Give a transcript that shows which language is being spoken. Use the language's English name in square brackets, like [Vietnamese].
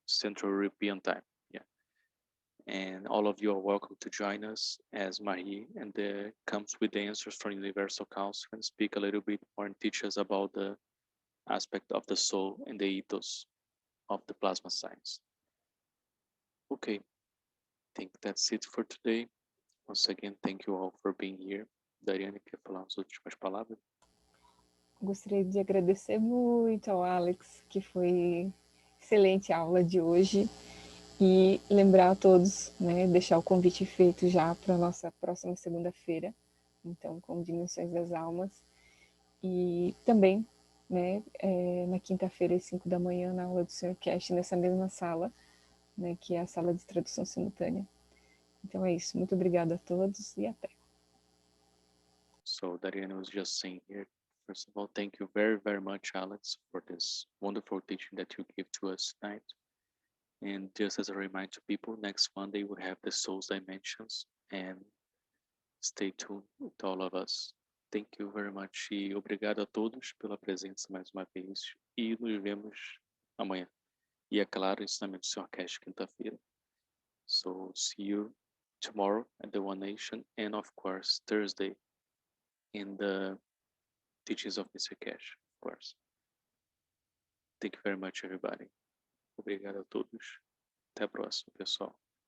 [English] Central European time. Yeah, and all of you are welcome to join us as Marie and comes with the answers from Universal Council and speak a little bit more and teach us about the aspect of the soul and the ethos of the plasma science. Okay, I think that's it for today. Once again, thank you all for being here. [Portuguese] Dariane, quer falar as últimas palavras? Gostaria de agradecer muito ao Alex, que foi excelente a aula de hoje, e lembrar a todos, né, deixar o convite feito já para a nossa próxima segunda-feira, então, com Dimensões das Almas, e também, né, na quinta-feira, às 5 da manhã, na aula do Sr. Keshe, nessa mesma sala, né, que é a sala de tradução simultânea. Então é isso, muito obrigada a todos e até. [English] So Dariana was just saying here, first of all, thank you very, very much, Alex, for this wonderful teaching that you gave to us tonight. And just as a reminder to people, next Monday we have the Soul's Dimensions, and stay tuned with all of us. Thank you very much [Portuguese] e obrigado a todos pela presença mais uma vez e nos vemos amanhã. E é claro, Ensinamento do Sr. Keshe, quinta-feira. [English] So see you tomorrow at the One Nation, and of course Thursday in the teachings of Mr. Keshe, of course. Thank you very much, everybody. [Portuguese] Obrigado a todos. Até a próxima, pessoal.